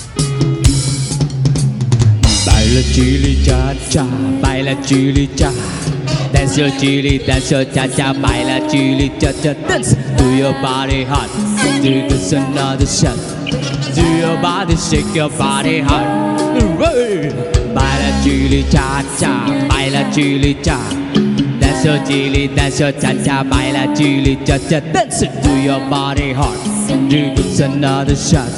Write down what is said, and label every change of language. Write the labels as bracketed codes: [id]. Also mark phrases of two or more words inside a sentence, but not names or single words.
[es] Baila chili cha cha, baila chili cha. [en] Dance your chili, dance your cha cha, [es] baila chili cha cha. [en] Dance, do your body hot, do this another shot. Do your body, shake your body hot. [es] Baila chili cha cha, baila chili cha. [en] Dance your chili, dance your cha cha, [es] baila chili cha cha. [en] Dance, do your body hot, do this another shot.